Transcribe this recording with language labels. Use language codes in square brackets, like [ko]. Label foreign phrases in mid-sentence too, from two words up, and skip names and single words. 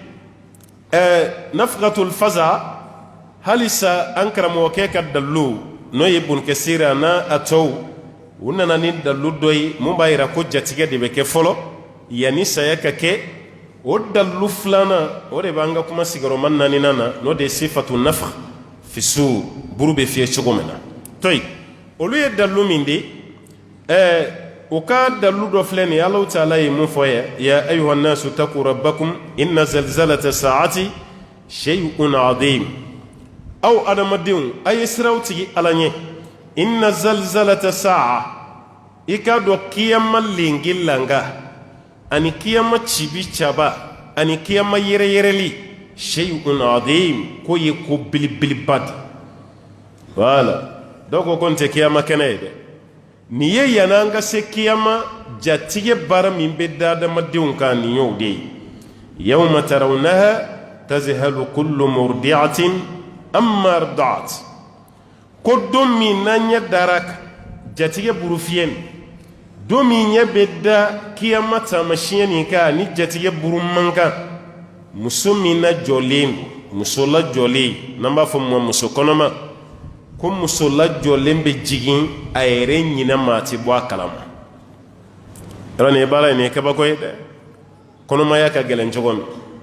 [ar] نفخة الفزع [bm] halisa an karamɔgɔkɛ ka dalu n'o ye ibn kasir n'a a tɔw u nana ni dalu dɔ ye mun b'a yira ko jatigɛ de bɛ kɛ fɔlɔ yanni saya ka kɛ o dalu filanan o de b'an ka kuma sigiyɔrɔma naaninan na n'o de ye [ar] صفة النفخ في الصور [bm] buru bɛ fiyɛ cogo min na toyi olu ye dalu min de u ka dalu dɔ filɛ nin ye [ar] الله تعالى [bm] ye mun fɔ [ar] يا أيها الناس اتقوا ربكم إن زلزلة الساعة شيء عظيم [bm] aw adamadenw a ye siraw tigi ala ɲɛ [ar] إن زلزلة الساعة [bm] i k'a dɔn kiyama lengi langa ani kiyama cibi caba ani kiyama yɛrɛyɛrɛli [ar] شيء عظيم [bm] ko ye ko belebeleba de voilà dɔw ko n tɛ kiyama kɛnɛ ye dɛ nin ye yanni an ka se kiyama jatigɛ baara min bɛ da adamadenw kan nin y'o de ye [ar] يوم ترونها تذهل كل مرضعة عما أرضعت [bm] ko don min n'an ɲɛ dara kan jatigɛ burufiyɛ nin don min ɲɛ bɛ da kiyama taamasiyɛn nin kan ni jatigɛ buru man kan muso min lajɔlen don muso lajɔlen n'an b'a fɔ min ma muso kɔnɔma ko muso lajɔlen bɛ jigin a yɛrɛ ɲinɛ maa tɛ bɔ a kalama yɔrɔ nin ye baara ye nin ye kabako ye dɛ kɔnɔmaya ka gɛlɛn cogo min